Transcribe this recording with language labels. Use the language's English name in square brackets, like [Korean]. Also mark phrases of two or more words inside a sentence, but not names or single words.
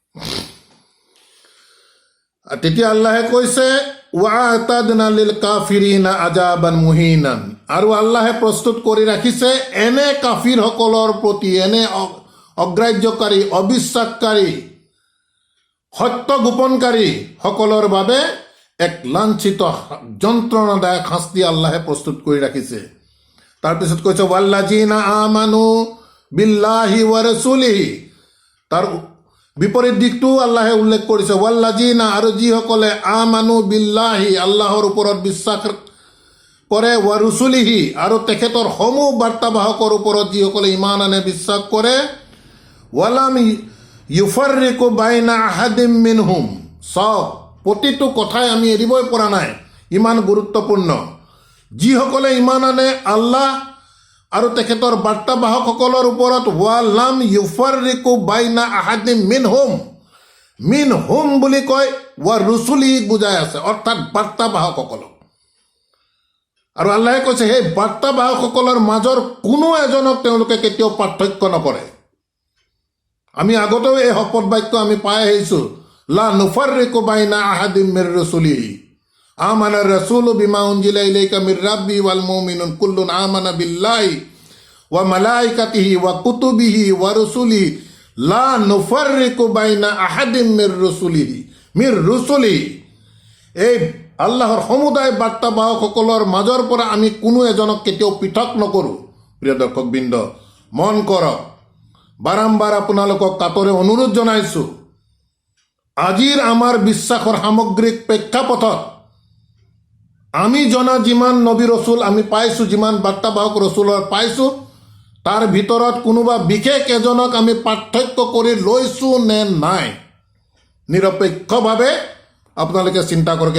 [Assamese] তেতিয়া আল্লাহে কৈছে [Arabic] وأعتدنا للكافرين عذابا مهينا, [Assamese] আৰু আল্লাহে প্ৰস্তুত কৰি ৰাখিছে এনে কাফিৰসকলৰ প্ৰতি, এনে অগ্ৰাহ্যকাৰী, অবিশ্বাসকাৰী, সত্য গোপনকাৰী সকলৰ বাবে এক লাঞ্ছিত যন্ত্ৰণাদায়ক শাস্তি আল্লাহে প্ৰস্তুত কৰি ৰাখিছে। তাৰপিছত কৈছে [Arabic] والذين آمنوا بالله ورسوله, [Assamese] তাৰ বিপৰীত দিশটোও আল্লাহে উল্লেখ কৰিছে, ৱাল্লাযিনা, আৰু যিসকলে [Arabic] آمنوا بالله, [Assamese] আল্লাহৰ ওপৰত বিশ্বাস কৰে, [Arabic] ورسله, [Assamese] আৰু তেখেতৰ সমূহ বাৰ্তাবাহকৰ ওপৰত যিসকলে ইমান আনে বিশ্বাস কৰে, [Arabic] ولم يفرقوا بين أحد منهم. [Assamese] চাওক, প্ৰতিটো কথাই আমি এৰিবই পৰা নাই, ইমান গুৰুত্বপূৰ্ণ। যিসকলে ইমান আনে আল্লাহ আৰু তেখেতৰ বাৰ্তাবাহকসকলৰ ওপৰত, [Arabic] ولم يفرقوا بين أحد منهم منهم [Assamese] বুলি কয় [Arabic] ورسله [Assamese] বুজাই আছে, অৰ্থাৎ বাৰ্তাবাহকসকলক। আৰু আল্লাহে কৈছে সেই বাৰ্তাবাহকসকলৰ মাজৰ কোনো এজনক তেওঁলোকে কেতিয়াও পাৰ্থক্য নকৰে। আমি আগতেও এই শপত বাক্য আমি পাই আহিছোঁ, [Arabic] لا نفرق بين أحد من رسله آمن الرسول بما أنزل إليه من ربه والمؤمنون كل آمن بالله وملائكته وكتبه ورسله لا نفرق بين أحد من رسله. [Assamese] এই আল্লাহৰ সমুদায় বাৰ্তাবাহকসকলৰ মাজৰ পৰা আমি কোনো এজনক কেতিয়াও পৃথক নকৰোঁ। প্ৰিয় দৰ্শকবৃন্দ, মন কৰক, বাৰম্বাৰ আপোনালোকক কাতৰে অনুৰোধ জনাইছোঁ, আজিৰ আমাৰ বিশ্বাসৰ সামগ্ৰিক প্ৰেক্ষাপটত আমি জনা যিমান নবী ৰচুল আমি পাইছোঁ, যিমান বাৰ্তাবাহক ৰচুলৰ পাইছোঁ, তাৰ ভিতৰত কোনোবা বিশেষ এজনক আমি পাৰ্থক্য কৰি লৈছোঁ নে নাই, নিৰপেক্ষভাৱে আপোনালোকে চিন্তা কৰক।